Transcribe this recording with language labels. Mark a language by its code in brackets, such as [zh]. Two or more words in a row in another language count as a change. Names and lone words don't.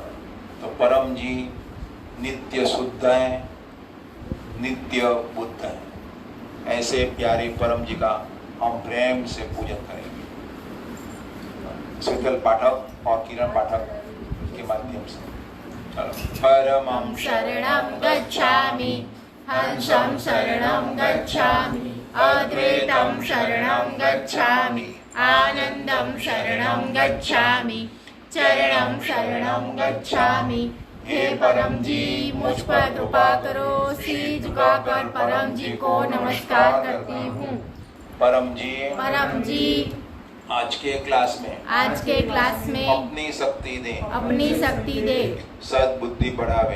[hi] तो परम जी नित्य शुद्ध है, नित्य बुद्ध है। ऐसे प्यारे परम जी का हम प्रेम से पूजन करेंगे। शीतल पाठक और किरण पाठक के माध्यम से चलो। परमं [sa] शरणं गच्छामि, हंसं शरणं गच्छामि, अद्वैतं शरणं गच्छामि, आनंदं शरणं गच्छामि, चरणं शरणं गच्छामि। [hi] हे परम जी, मुझ पर कृपा करो। सिर झुकाकर परम जी को नमस्कार करती हूँ। परम जी, परम जी आज के क्लास में, आज के क्लास में अपनी शक्ति दे, अपनी शक्ति दे, सद्बुद्धि बढ़ावे।